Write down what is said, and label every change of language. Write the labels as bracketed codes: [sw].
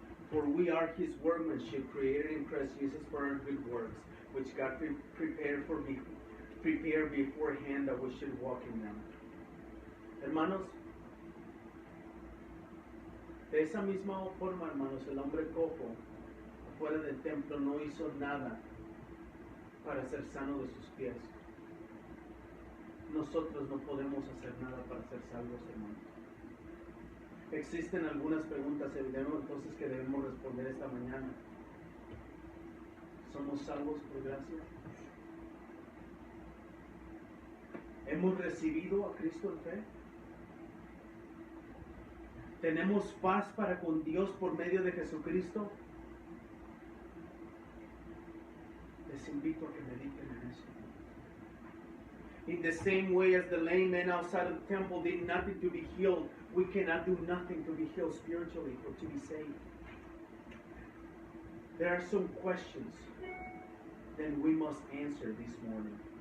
[en] For we are His workmanship, created in Christ Jesus for our good works, which God prepared beforehand that we should walk in them. [es] Hermanos, de esa misma forma, hermanos, el hombre cojo afuera del templo no hizo nada para ser sano de sus pies. Nosotros no podemos hacer nada para ser salvos, hermanos. Existen algunas preguntas, entonces, que debemos responder esta mañana. ¿Somos salvos por gracia? ¿Hemos recibido a Cristo en fe? ¿Tenemos paz para con Dios por medio de Jesucristo? Les invito a que mediten en eso. [en] In the same way as the lame man outside of the temple did nothing to be healed, we cannot do nothing to be healed spiritually or to be saved. There are some questions that we must answer this morning.